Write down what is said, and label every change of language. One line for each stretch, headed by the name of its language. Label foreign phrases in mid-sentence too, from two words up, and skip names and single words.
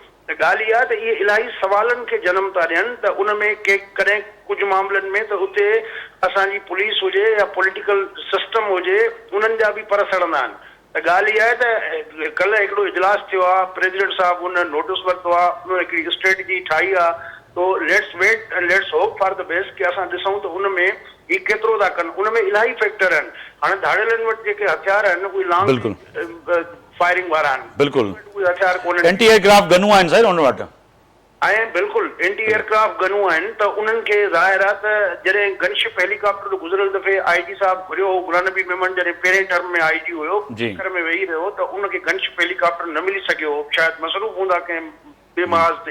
Sindhi: त ॻाल्हि इहा त इहे इलाही सवालनि खे जनम था ॾियनि त उन में कॾहिं कुझु मामलनि में त उते असांजी पुलिस हुजे या
English: political system
Sindhi: हुजे, उन्हनि जा बि पर सड़ंदा आहिनि। त ॻाल्हि इहा आहे त कल्ह हिकिड़ो इजलास थियो आहे, प्रेसिडेंट साहब उन नोटिस वरितो आहे, उन हिकिड़ी स्ट्रेटजी ठाही आहे।
English: so let's wait and let's hope for the best
Sindhi: कि असां ॾिसूं त उन में ही केतिरो था कनि। उन में इलाही फैक्टर आहिनि। हाणे धाड़ेलनि वटि जेके हथियार आहिनि उहे
English: long firing
Sindhi: वारा आहिनि, बिल्कुलु उहे हथियार कोन्हनि।
English: anti aircraft
Sindhi: गनूं आहिनि साईं उन वटि, ऐं बिल्कुलु
English: anti aircraft
Sindhi: गनूं आहिनि। त उन्हनि खे ज़ाहिर आहे त जॾहिं
English: gunship helicopter
Sindhi: गुज़िरियल दफ़े IG साहब घुरियो हो, गुलाम नबी मेमन जॾहिं पहिरें टर्म में IG हुयो, घर में वेही रहियो, त उनखे
English: gunship helicopter
Sindhi: न मिली सघियो, शायदि मसरूफ़ हूंदा कंहिं बेमहाज़ ते।